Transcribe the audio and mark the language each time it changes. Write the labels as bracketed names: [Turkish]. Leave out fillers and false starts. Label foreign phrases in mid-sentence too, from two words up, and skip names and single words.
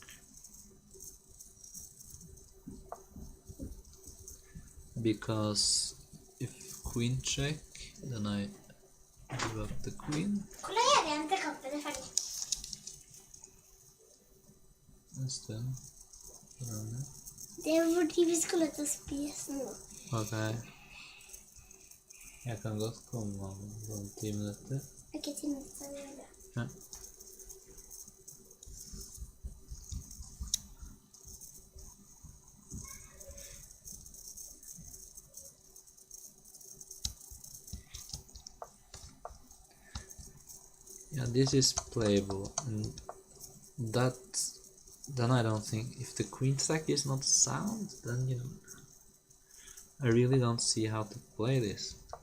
[English] Because if queen check, then I give up the queen. Just then. [Norwegian] Det var fordi vi skulle ta spisen nå. Ok. Jeg kan godt komme om 10 minutter. Ok, 10 minutter gjør det. Ja. [English] Yeah, this is playable, and that, then I don't think, if the queen stack is not sound, then you know, I really don't see how to play this.